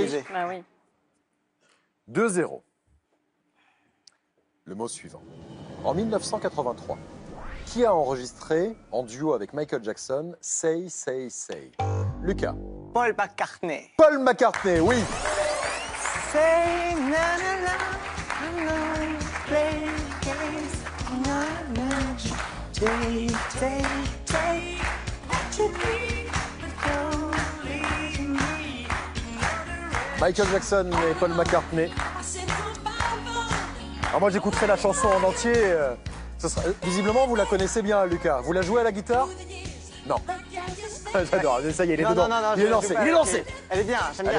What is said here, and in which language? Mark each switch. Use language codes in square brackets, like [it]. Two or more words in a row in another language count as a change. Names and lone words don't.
[fr] Liser. Ah oui. 2-0. Le mot suivant. En 1983, qui a enregistré en duo avec Michael Jackson Say, Say, Say? Lucas. Paul McCartney. Paul McCartney, oui. [en] Say na na na na na, play games, na na, say, say, say, let you be, but don't leave me. [fr] Michael Jackson et Paul McCartney. Alors moi j'écouterai la chanson en entier. Visiblement vous la connaissez bien, Lucas. Vous la jouez à la guitare? Non. J'adore, ça y est, il est Non, dedans. non, non, Il est lancé, il est lancé. Elle est bien, j'aime bien.